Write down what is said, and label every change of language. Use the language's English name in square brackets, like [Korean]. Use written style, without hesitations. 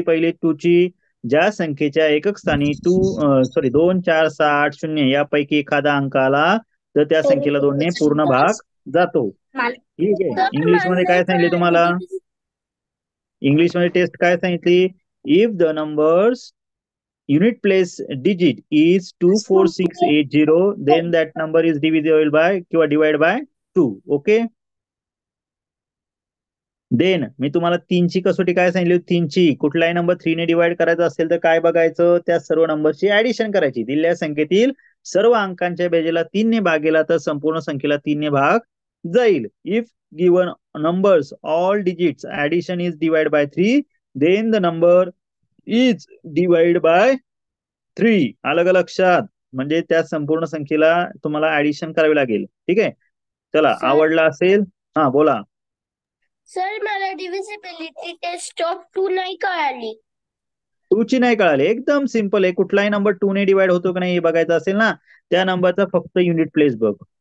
[Marathi] पहिली 2 ची, ज्या संख्येच्या एकक स्थानी 2, 4, 6, 8, 0 यापैकी एखादा अंक आला तर त्या संख्येला 2 ने पूर्ण भाग जातो. ठीक आहे. इंग्लिश मध्ये काय सांगितले तुम्हाला? इंग्लिश मध्ये टेस्ट काय सांगितली? [English] If the numbers unit place digit is 24680 then that number is divisible by किंवा divided by 2. [Marathi] Okay. Than मी तुम्हाला 3ची कसोटी काय सांगितली होती? 3ची कुठलाही नंबर 3 ने डिवाइड करायचा असेल तर काय बघायचं? त्या सर्व नंबरची ऍडिशन करायची. दिलेल्या संख्येतील सर्व अंकांच्या बेरजेला 3 ने भाग केला तर संपूर्ण संख्येला 3 ने भाग जाईल. [English] If given numbers all digits addition is divide by 3 then the number is divide by 3. [Marathi] आलं का लक्षात? म्हणजे त्या संपूर्ण संख्येला तुम्हाला ऍडिशन करावी लागेल. ठीक आहे. चला, सर. आवडला असेल? हा बोला. सर मला डिव्हिजिबिलिटी टेस्ट ऑफ 2 नाही कळाली. 2 ची नाही कळाली? एकदम सिंपल आहे. कुठलाही नंबर 2 ने डिवाइड होतो की नाही हे बघायचं असेल ना, त्या नंबरचा फक्त युनिट प्लेस बघ.